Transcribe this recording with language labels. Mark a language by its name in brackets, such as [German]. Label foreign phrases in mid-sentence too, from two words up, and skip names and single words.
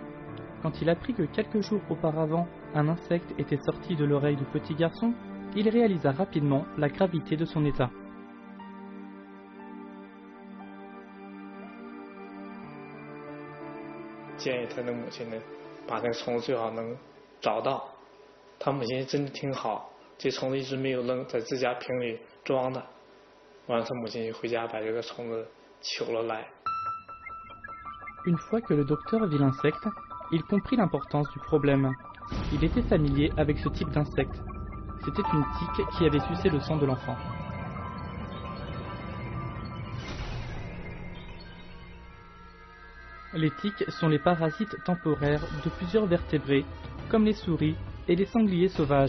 [French] Quand il apprit que quelques jours auparavant, un insecte était sorti de l'oreille du petit garçon, il réalisa rapidement la gravité de son état. [Chinese] 建议他的母亲呢，把那个虫子最好能找到。他母亲真的挺好，这虫子一直没有扔，在自家瓶里装的。完了，他母亲回家把这个虫子取了来。 [French] Une fois que le docteur vit l'insecte, il comprit l'importance du problème. Il était familier avec ce type d'insecte. C'était une tique qui avait sucé le sang de l'enfant. Les tiques sont les parasites temporaires de plusieurs vertébrés, comme les souris et les sangliers sauvages.